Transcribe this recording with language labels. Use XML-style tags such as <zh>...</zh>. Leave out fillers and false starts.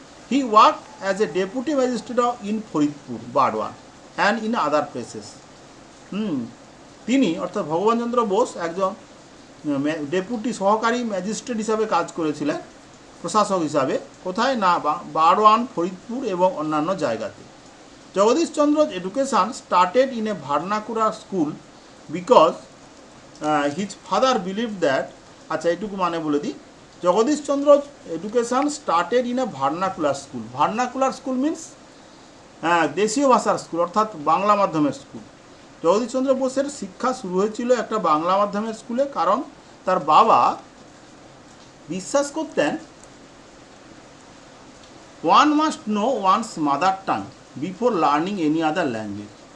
<en>He work as a deputy magistrate in Faridpur, Burdwan and in other places.</en> <bn>তিনি অর্থাৎ ভগবান চন্দ্র বোস একজন ডেপুটি সহকারী ম্যাজিস্ট্রেট হিসাবে কাজ করেছিলেন, প্রশাসক হিসাবে। কোথায় না, বারওয়ান, ফরিদপুর এবং অন্যান্য জায়গাতে।</bn> <en>Jagadish Chandra's education started in a vernacular school because his father believed that,</en> <bn>আচ্ছা এইটুকু মানে বলে দিই,</bn> <en>Jagadish Chandra's education started in a vernacular school. Vernacular school means</en> <bn>দেশীয় ভাষার স্কুল, অর্থাৎ বাংলা মাধ্যমের স্কুল। জগদীশ চন্দ্র বোসের শিক্ষা শুরু হয়েছিল একটা বাংলা মাধ্যমের স্কুলে, কারণ তার বাবা বিশ্বাস করতেন</bn> <en>One must know one's mother tongue before learning any other language.</en>